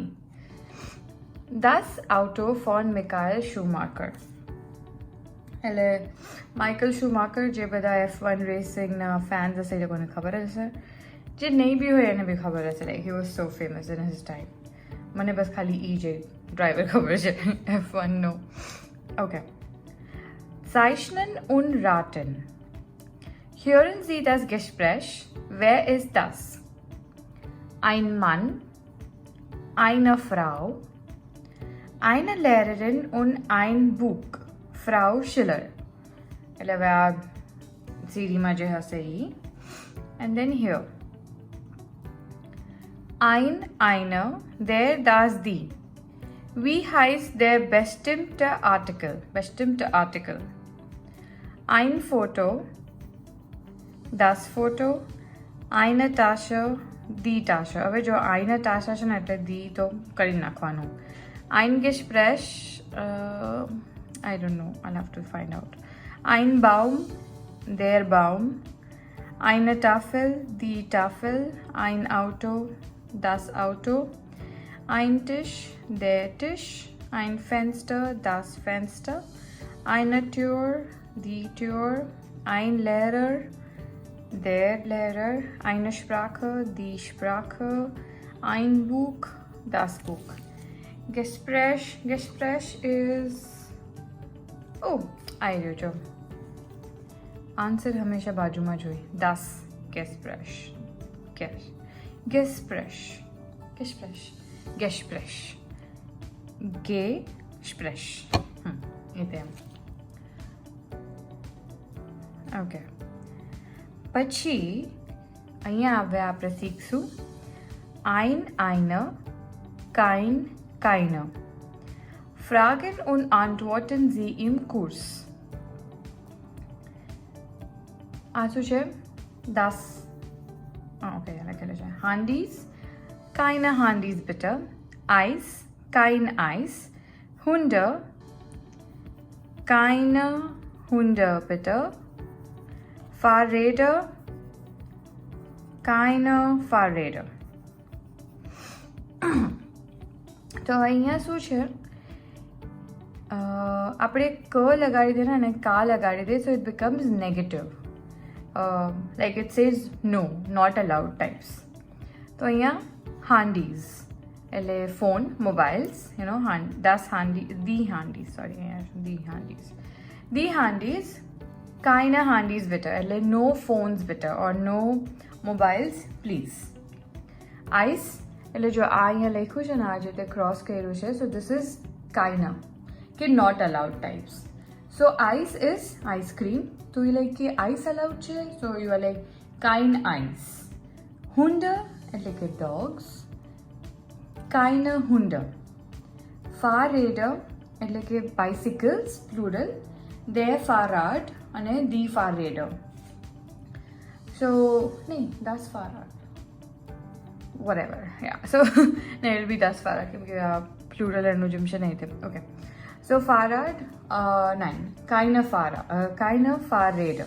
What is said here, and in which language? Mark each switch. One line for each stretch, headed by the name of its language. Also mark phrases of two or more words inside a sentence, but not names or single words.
German: Das Auto von Michael Schumacher
Gujarati: એટલે માઇકલ શુમાકર જે બધા F1 રેસિંગના ફેન્સ હશે એ લોકોને ખબર જ હશે. જે નહીં બી હોય એને બી ખબર હશે.
English: like he was so famous in his time.
Gujarati: મને બસ ખાલી જે ડ્રાઈવર ખબર છે F1 નો. ઓકે.
German: Zeichnen und raten. Hören Sie das Gespräch. Wer ist das? Ein Mann, eine Frau, eine Lehrerin und ein Buch. Frau Schiller.
Gujarati: એટલે હવે આ સીરીમાં જે હશે એ.
English: And then here.
German: Ein, eine, der, das, die. Wie heißt der bestimmte Artikel? Ein Foto, das Foto, eine Tasche, die Tasche.
Gujarati: હવે જો
German: eine Tasche
Gujarati: છે ને એટલે દી તો કરી નાખવાનું.
German: Ein Gespräch,
English: I don't know, I'll have to find out.
German: Ein Baum, der Baum. Eine Tafel, die Tafel. Ein Auto, das Auto. Ein Tisch, der Tisch. Ein Fenster, das Fenster. Eine Tür, die Tür. Ein Lehrer, der Lehrer. Eine Sprache, die Sprache. Ein Buch, das Buch. Gespräch is...
Gujarati: Oh, આવી રહ્યો છો. આન્સર હંમેશા બાજુમાં જોઈ.
German: Das Gespräch. Gespräch.
Gujarati: એ તેમ. ઓકે. પછી અહીંયા હવે આપણે શીખશું
German: ein, eine, kein, keine. Fragen und antworten Sie im Kurs.
Gujarati: આ શું છે? Das. ઓકે, લખેલું છે.
German: Handys, keine Handys bitte. Eis, kein Eis. Hunde, keine Hunde bitte. Fahrräder, keine Fahrräder.
Gujarati: તો અહીંયા શું છે? આપણે ક લગાડી દે ને કા લગાડી દે,
English: so it becomes negative. Like it says no, not allowed types.
Gujarati: તો અહીંયા
English: Handys. એટલે phone mobiles
German: das handy
English: the handys sorry the handys the handys
German: keine handys bitte
English: એટલે no phones bitte or no mobiles please.
Gujarati: ice એટલે જો આ અહીંયા લખ્યું છે ને આ જે તે ક્રોસ કર્યું છે
English: so this is
Gujarati: keine કે
English: not allowed types. so ice is ice cream
Gujarati: તો એ લાઈક કે
English: ice allowed છે so you are like kein ice.
German: hunde
Gujarati: એટલે કે
German: dogs keine Hunde. Fahrräder
Gujarati: એટલે કે
English: bicycles plural,
German: der Fahrrad
Gujarati: અને
German: die Fahrräder.
English: So નહીં
German: das Fahrrad
English: whatever yeah so no it will be
German: das Fahrrad
Gujarati: કેમ કે આ
English: plural
Gujarati: એનું જેમ છે નહીં તે
English: okay.
German: so Fahrrad નહીં keine Fahrräder.